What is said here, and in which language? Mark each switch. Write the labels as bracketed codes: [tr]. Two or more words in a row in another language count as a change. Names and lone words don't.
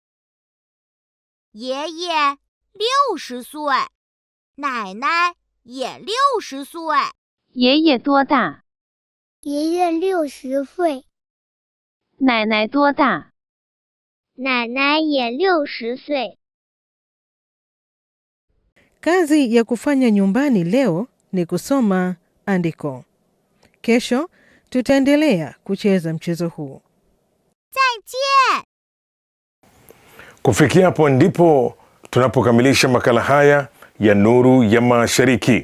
[zh] 爷爷60岁，奶奶也60岁。爷爷多大？爷爷60岁。奶奶多大？奶奶也60岁。 [sw] Kazi ya kufanya nyumbani leo ni kusoma andiko. Kesho tutaendelea kucheza mchezo huu. [zh] 再见. [sw] Kufikia hapo ndipo tunapokamilisha makala haya ya Nuru ya Mashariki.